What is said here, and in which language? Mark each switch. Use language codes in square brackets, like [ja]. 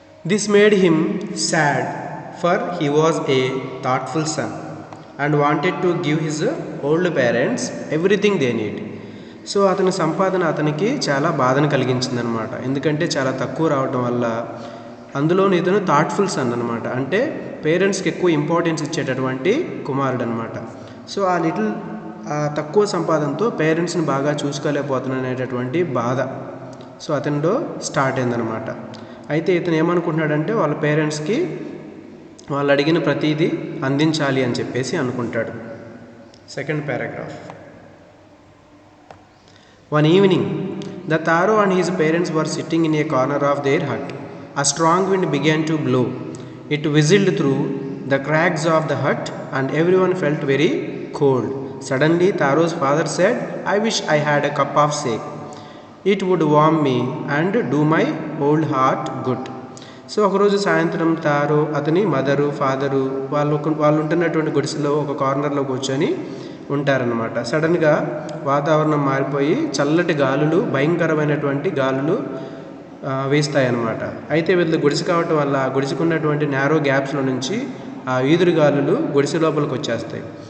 [en] This made him sad, for he was a thoughtful son and wanted to give his old parents everything they need. [te] So అతని సంపాదన అతనికి చాలా బాధను కలిగించిందనమాట. ఎందుకంటే చాలా తక్కువ రావడం వల్ల. అందులోని ఇతను థాట్ఫుల్ సన్ అనమాట, అంటే పేరెంట్స్కి ఎక్కువ ఇంపార్టెన్స్ ఇచ్చేటటువంటి కుమారుడు అనమాట. సో ఆ తక్కువ సంపాదనతో పేరెంట్స్ని బాగా చూసుకోలేకపోతున్ననేటటువంటి బాధ సో అతనిలో స్టార్ట్ అయిందనమాట. అయితే ఇతను ఏమనుకుంటున్నాడంటే వాళ్ళ పేరెంట్స్కి వాళ్ళు అడిగిన ప్రతిదీ అందించాలి అని చెప్పేసి అనుకుంటాడు. Second paragraph. [en] One evening the Taro and his parents were sitting in a corner of their hut. A strong wind began to blow. It whistled through the cracks of the hut and everyone felt very cold. Suddenly Taro's father said, I wish I had a cup of shake. It would warm me and do my old heart good. [te] So ఒకరోజు సాయంత్రం Taro అతని mother father వాళ్ళు ఉంటున్నటువంటి గుడిసెలో ఒక కార్నర్లో కూర్చొని ఉంటారనమాట. సడన్గా వాతావరణం మారిపోయి చల్లటి గాలులు, భయంకరమైనటువంటి గాలులు వేస్తాయన్నమాట. అయితే వీళ్ళు గుడిసె కావటం వల్ల ఆ గుడిసెకున్నటువంటి నేరో గ్యాప్స్లో నుంచి ఆ ఈదురు గాలులు గుడిసె లోపలికి వచ్చేస్తాయి.